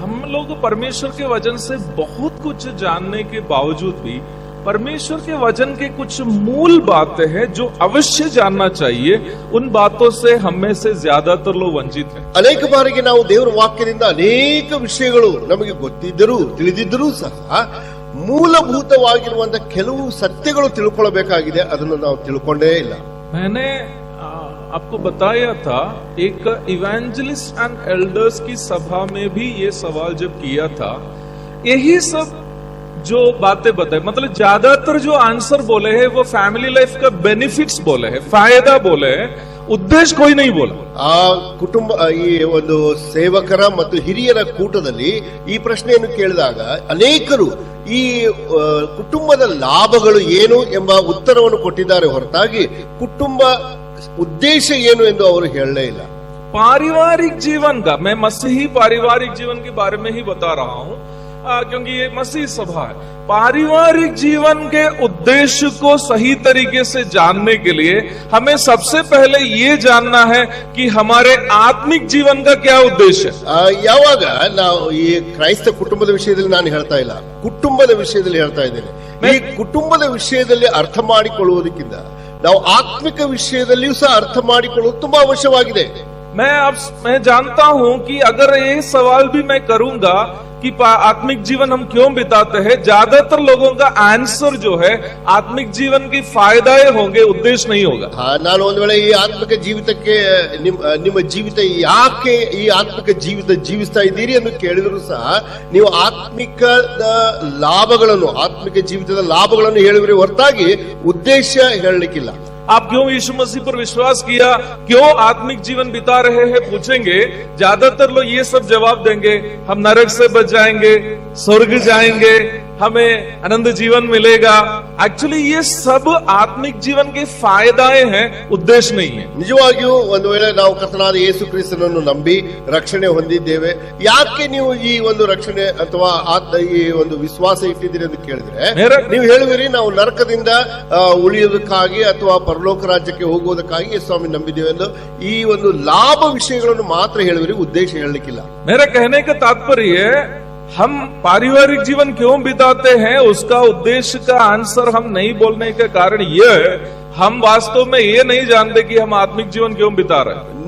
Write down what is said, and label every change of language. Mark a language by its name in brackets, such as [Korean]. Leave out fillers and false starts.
[Hindi] हम लोग परमेश्वर के वचन से बहुत कुछ जानने के बावजूद भी परमेश्वर के वचन के कुछ मूल बातें हैं जो अवश्य जानना चाहिए. उन बातों से हम में से ज्यादातर लोग वंचित हैं. [Kannada] ಅನೇಕ ಬಾರಿಗೆ ನಾವು ದೇವರ ವಾಕ್ಯದಿಂದ ಅನೇಕ ವಿಷಯಗಳು ನಮಗೆ ಗೊತ್ತಿದ್ದರೂ ತಿಳಿದಿದ್ದರೂ ಸಹ ಮೂಲಭೂತವಾಗಿರುವಂತಹ ಕೆಲವು ಸತ್ಯಗಳು ತಿಳ್ಕೊಳ್ಳಬೇಕಾಗಿದೆ, ಅದನ್ನು ನಾವು ತಿಳ್ಕೊಂಡೇ ಇಲ್ಲ. [Hindi] मैंने आपको बताया था एक इवेंजलिस्ट एंड एल्डर्स की सभा में भी ये सवाल जब किया था, यही सब जो बातें बताए, मतलब ज्यादातर जो आंसर बोले हैं वो फैमिली लाइफ का बेनिफिट्स बोले हैं, फायदा बोले हैं, उद्देश्य कोई नहीं बोला. [Kannada] ಆ ಕುಟುಂಬ ಈ ಒಂದು ಸೇವಕರ ಮತ್ತು ಹಿರಿಯರ ಕೂಟದಲ್ಲಿ ಈ ಪ್ರಶ್ನೆಯನ್ನು ಕೇಳಿದಾಗ ಅನೇಕರು ಈ ಕುಟುಂಬದ ಲಾಭಗಳು ಏನು ಎಂಬ ಉತ್ತರವನ್ನು ಕೊಟ್ಟಿದ್ದಾರೆ ಹೊರತಾಗಿ ಕುಟುಂಬ ಉದ್ದೇಶ ಏನು ಎಂದು ಅವರು ಹೇಳಲೇ ಇಲ್ಲ. [Hindi] पारिवारिक जीवन का, मैं मसीही पारिवारिक जीवन के बारे में ही बता रहा हूं क्योंकि ये मसीह सभा है. पारिवारिक जीवन के उद्देश्य को सही तरीके से जानने के लिए हमें सबसे पहले ये जानना है कि हमारे आत्मिक जीवन का क्या उद्देश्य है. [Kannada] ಯಾವಾಗ ನಾವು ಈ ಕ್ರೈಸ್ತ ಕುಟುಂಬದ ವಿಷಯದಲ್ಲಿ ನಾನು ಹೇಳ್ತಾ ಇಲ್ಲ, ಕುಟುಂಬದ ವಿಷಯದಲ್ಲಿ ಹೇಳ್ತಾ ಇದ್ದೇನೆ. ಈ ಕುಟುಂಬದ ವಿಷಯದಲ್ಲಿ ಅರ್ಥ ಮಾಡಿಕೊಳ್ಳುವುದಕ್ಕಿಂತ ನಾವು ಆತ್ಮಿಕ ವಿಷಯದಲ್ಲಿಯೂ ಸಹ ಅರ್ಥ ಮಾಡಿಕೊಳ್ಳುವುದು ತುಂಬಾ ಅವಶ್ಯವಾಗಿದೆ. [Hindi] मैं जानता हूं कि अगर ये सवाल भी मैं करूंगा कि आत्मिक जीवन हम क्यों बिताते हैं, ज्यादातर लोगों का आंसर जो है आत्मिक जीवन की फायदाएं होंगे, उद्देश्य नहीं होगा. [Kannada] ನಾನು ಒಂದು ವೇಳೆ ಈ ಆತ್ಮಿಕ ಜೀವಿತಕ್ಕೆ ನಿಮ್ಮ ಜೀವಿತ ಯಾಕೆ ಈ ಆತ್ಮಿಕ ಜೀವಿತ ಜೀವಿಸ್ತಾ ಇದ್ದೀರಿ ಎಂದು ಕೇಳಿದ್ರು ಸಹ ನೀವು ಆತ್ಮಿಕದ ಲಾಭಗಳನ್ನು, ಆತ್ಮಿಕ ಜೀವಿತದ ಲಾಭಗಳನ್ನು ಹೇಳಿದ್ರೆ ಹೊರತಾಗಿ ಉದ್ದೇಶ ಹೇಳಲಿಕ್ಕಿಲ್ಲ. [Hindi] आप क्यों यीशु मसीह पर विश्वास किया, क्यों आत्मिक जीवन बिता रहे हैं पूछेंगे, ज्यादातर लोग ये सब जवाब देंगे, हम नरक से बच जाएंगे, स्वर्ग जाएंगे, हमें आनंद जीवन मिलेगा. एक्चुअली ये सब आत्मिक जीवन के फायदाएं हैं, उद्देश्य नहीं है. [Kannada] ನಿಜವಾಗಿಯೂ ಒಂದು ವೇಳೆ ನಾವು ಕರ್ತನಾದ ಯೇಸು ಕ್ರಿಸ್ತನನ್ನು ನಂಬಿ ರಕ್ಷಣೆ ಹೊಂದಿದ್ದೇವೆ, ಯಾಕೆ ನೀವು ಈ ಒಂದು ರಕ್ಷಣೆ ಅಥವಾ ಈ ಒಂದು ವಿಶ್ವಾಸ ಇಟ್ಟಿದ್ದೀರಿ ಎಂದು ಕೇಳಿದ್ರೆ ನೀವು ಹೇಳುವಿರಿ ನಾವು ನರಕದಿಂದ ಉಳಿಯೋದಕ್ಕಾಗಿ ಅಥವಾ ಪರಲೋಕ ರಾಜ್ಯಕ್ಕೆ ಹೋಗುವುದಕ್ಕಾಗಿ ಸ್ವಾಮಿ ನಂಬಿದ್ದೇವೆ ಎಂದು ಈ ಒಂದು ಲಾಭ ವಿಷಯಗಳನ್ನು ಮಾತ್ರ ಹೇಳುವಿರಿ, ಉದ್ದೇಶ ಹೇಳಲಿಕ್ಕಿಲ್ಲ. [Hindi] मेरा कहने का तात्पर्य हम पारिवारिक जीवन क्यों बिताते हैं उसका उद्देश्य का आंसर हम नहीं बोलने का कारण यह है, हम वास्तव में ये नहीं जानते कि हम आत्मिक जीवन क्यों बिता रहे हैं.